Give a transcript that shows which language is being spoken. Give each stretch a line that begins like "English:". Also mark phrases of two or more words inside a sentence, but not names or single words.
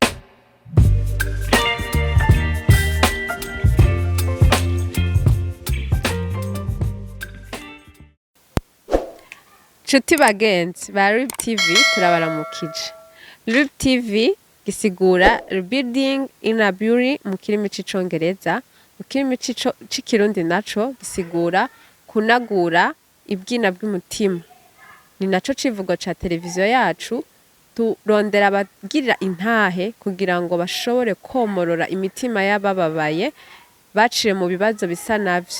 Rundi: Nshuti bagenzi ba RIB TV turabaramukije. RIB TV gisigura
English: rebuilding inner beauty
Rundi: mu kirimi c'icongereza, mu kirimi c'ikirundi naco gisigura kunagura ibwina bw'umutima. Ni naco civugo ca televiziyo yacu, turondera abagirira intahe kugira ngo bashobore komorora imitima y'abababaye baciye mu bibazo bisa navyo.